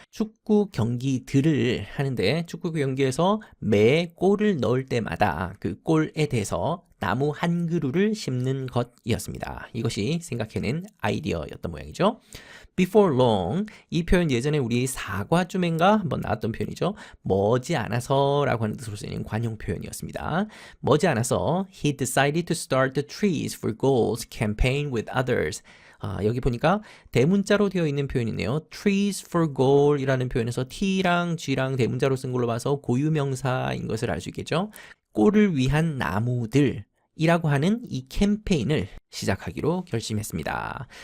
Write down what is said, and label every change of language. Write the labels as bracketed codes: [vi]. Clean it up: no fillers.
[ko] 축구 경기들을 하는데 축구 경기에서 매 골을 넣을 때마다 그 골에 대해서 나무 한 그루를 심는 것이었습니다. 이것이 생각해낸 아이디어였던 모양이죠. Before long, 이 표현 예전에 우리 사과쯤인가 한번 나왔던 표현이죠. 머지않아서 라고 하는 뜻으로 쓰이는 관용 표현이었습니다. 머지않아서 [en] he decided to start the Trees for Goals campaign with others. [ko] 여기 보니까 대문자로 되어 있는 표현이네요. Trees for Goal 이라는 표현에서 T랑 G랑 대문자로 쓴 걸로 봐서 고유명사인 것을 알 수 있겠죠. 꼴을 위한 나무들 이라고 하는 이 캠페인을 시작하기로 결심했습니다.